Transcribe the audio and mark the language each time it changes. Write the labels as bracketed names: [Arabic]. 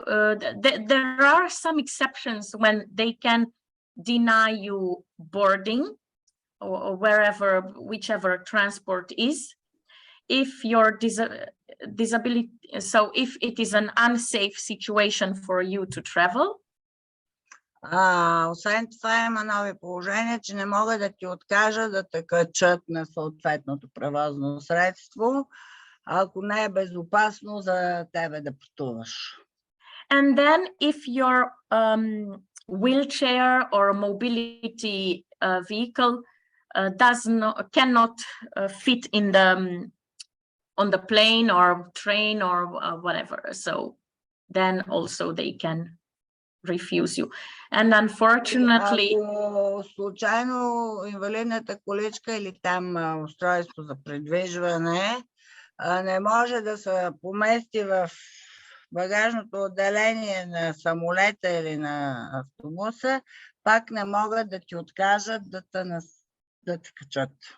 [English] There are some exceptions when they can deny you boarding or whichever transport is. If your disability, so if it is an unsafe situation for you to travel. [Bulgarian] Освен това има нови положения, че не могат да ти откажат да те качат на съответното превозно средство, ако не е безопасно за тебе да пътуваш. [English] And then if your wheelchair or mobility vehicle cannot fit in on the plane or train or whatever, so then also they can refuse you. And unfortunately, [Bulgarian] ако случайно инвалидната количка или там устройство за придвижване не може да се помести в багажното отделение на самолета или на автобуса, пак не могат да ти откажат да те качат.